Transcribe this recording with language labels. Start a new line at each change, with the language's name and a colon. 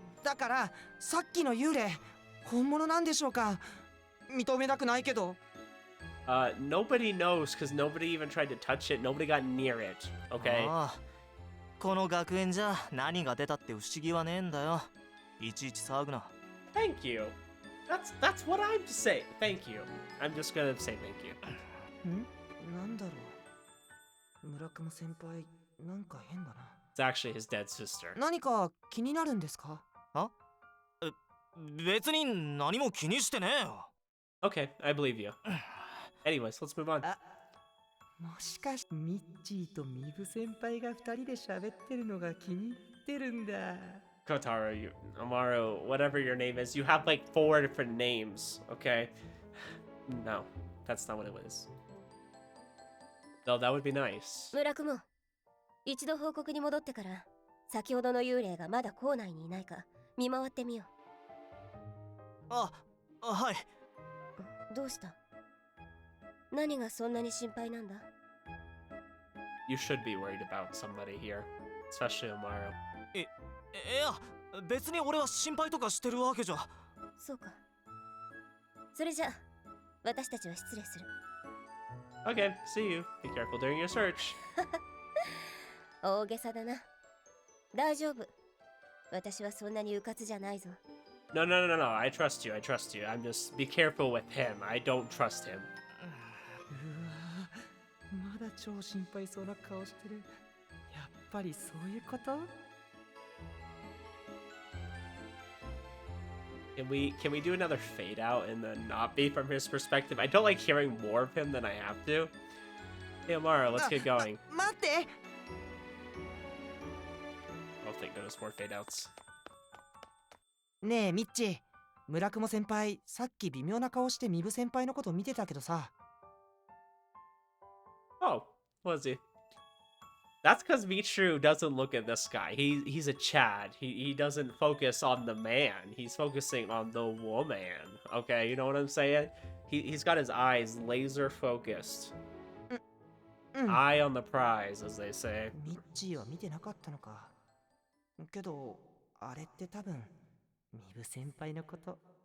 Japanese: だからさっきの幽霊本物なんでしょうか。認めたくないけど。
English: Nobody knows because nobody even tried to touch it. Nobody got near it. Okay.
Japanese: ああこの学園じゃ何が出たって不思議はねえんだよ。いちいち騒ぐな。
English: Thank you. That's what I'm saying. Thank you. I'm just gonna say thank you.
Japanese: なんだろう。村雲先輩なんか変だな。
English: It's actually his dead sister.
Japanese: 何か気になるんですか。別に何も気にしてねえよ。
English: Okay, I believe you. Anyways, let's move on.
Japanese: もしかしてミッチーとミブ先輩が2人で喋ってるのが気に入ってるんだ。
English: Kotaro, Amaro, whatever your name is, you have like 4 different names, okay? No, that's not what it was. Though that would be nice.
Japanese: 村雲、一度報告に戻ってから先ほどの幽霊がまだ校内にいないか見回ってみよはい。う。どうした？何がそんなに心配なんだ？
English: You should be worried about somebody here, especially Amaro.
Japanese: いや別に俺は心配とかしてるわけじゃ。そうか。それじゃ私たちは失礼する。
English: Okay, see you. Be careful during your search.
Japanese: 大げさだな。大丈夫。私はそんなにうかつじゃないぞ。
English: No, no, no, no, no. I trust you. I trust you. I'm just be careful with him. I don't trust him.
Japanese: うわー、まだ超心配そうな顔してる。やっぱりそういうこと？
English: Can we do another fade out and then not be from his perspective? I don't like hearing more of him than I have to. Hey, Amara, let's get going.
Japanese: 待って。
English: Oh, thank goodness, more fade outs.
Japanese: ねえミッチ、村雲先輩、さっき微妙な顔してミブ先輩のこと見てたけどさ。
English: Oh, was he? That's because Michiru doesn't look at this guy. He's a Chad. He doesn't focus on the man. He's focusing on the woman. Okay, you know what I'm saying? He's got his eyes laser focused.
Japanese: うん。
English: Eye on the prize, as they say.
Japanese: ミッチーは見てなかったのか。けど、あれって多分、ミブ先輩のこと。